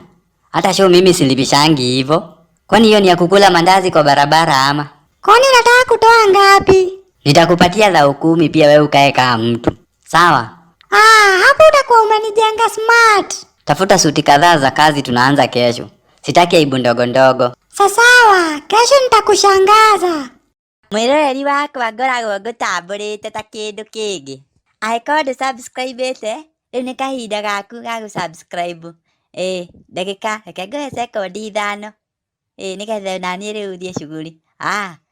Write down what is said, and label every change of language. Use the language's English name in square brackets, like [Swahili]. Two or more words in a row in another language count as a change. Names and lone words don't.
[Swahili] Hata show mimi silipishangi hivyo. Kwani hiyo ni ya kukula mandazi kwa barabara ama? Kwani unataka kutoa ngapi? Nitakupatia 10,000 pia wewe ukae kama mtu. Sawa? Hapo utakuwa umenijenga smart. Tafuta suti kadhaa za kazi, tunaanza kesho. Sitaki aibu ndogo ndogo. Sawa, kesho nitakushangaza. [Kikuyu] Mwiroreri wakwa ngoragwo ngũtambũrĩte ta kĩndũ kĩngĩ. Angĩkorwo ndũsubscribĩte, rĩu nĩ kahinda gaku ga gũsubscribe. Ndagĩka reke ngoe sekondi 5. Nĩgetha naniĩ rĩu thiĩ shughuli.